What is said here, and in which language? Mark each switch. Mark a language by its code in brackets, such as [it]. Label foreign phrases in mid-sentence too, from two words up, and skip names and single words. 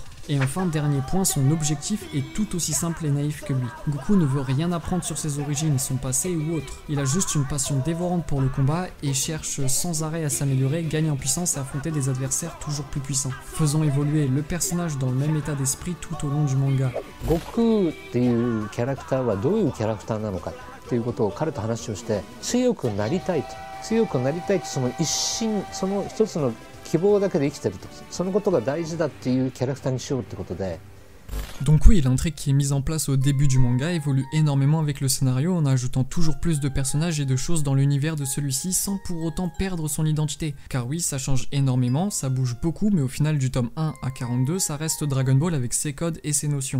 [fr] Et enfin, dernier point, son objectif est tout aussi simple et naïf que lui. Goku ne veut rien apprendre sur ses origines, son passé ou autre. Il a juste une passion dévorante pour le combat et cherche sans arrêt à s'améliorer, gagner en puissance et affronter des adversaires toujours plus puissants, faisant évoluer le personnage dans le même état d'esprit tout au long du manga. [ja] Goku っていうキャラクターはどういうキャラクターなのかっていうことを彼と話をして強くなりたいとその一心その一つの希望だけで生きてるとそのことが大事だっていうキャラクターにしようってことで。 [fr] Donc oui, l'intrigue qui est mise en place au début du manga évolue énormément avec le scénario en ajoutant toujours plus de personnages et de choses dans l'univers de celui-ci sans pour autant perdre son identité. Car oui, ça change énormément, ça bouge beaucoup, mais au final du tome 1 à 42, ça reste Dragon Ball avec ses codes et ses notions.